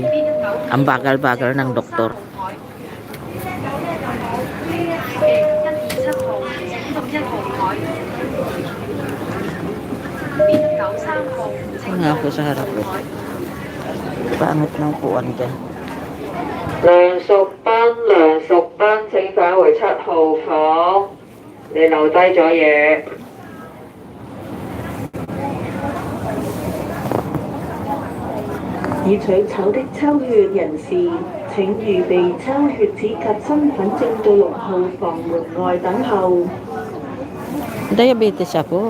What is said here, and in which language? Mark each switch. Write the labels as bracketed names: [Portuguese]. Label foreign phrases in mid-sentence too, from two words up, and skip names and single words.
[Filipino] Ang bagal-bagal ng doktor. Nga ako sa harap ko. Pangit ng puwan dyan. [Cantonese] 梁淑斌請返回7號房，你留低咗嘢。已取籌的抽血人士，請預備抽血紙及身份證到6號房門外等候。 [Filipino] Diabetes ako.